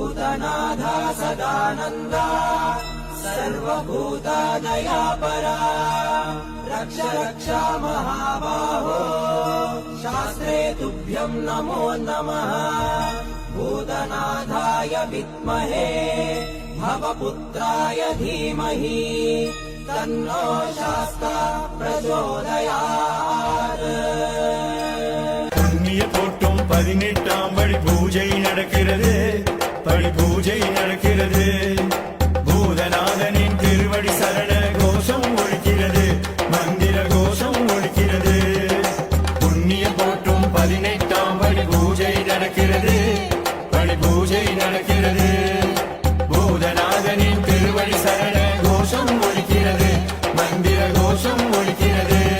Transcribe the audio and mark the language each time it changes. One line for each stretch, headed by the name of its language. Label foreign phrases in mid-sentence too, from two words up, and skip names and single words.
Sanskrit: भूतनाथा सदानन्दा सर्वभूतादयापरा रक्ष रक्ष महाबाहो शास्त्रे तुभ्यं नमो नमः भूतनाथाय विद्महे भवपुत्राय धीमहि तन्नो शास्ता प्रचोदयात्
Tamil: புண்ணிய போட்டும் 18ஆம் படி பூஜை நடக்கிறது படி பூஜை நடக்கிறது பூதநாதனின் திருவடி சரண கோஷம் ஒலிக்கிறது மந்திர கோஷம் ஒலிக்கிறது புண்ணிய போட்டும் 18ஆம் படி பூஜை நடக்கிறது படி பூஜை நடக்கிறது பூதநாதனின் திருவடி சரண கோஷம் ஒலிக்கிறது மந்திர கோஷம் ஒலிக்கிறது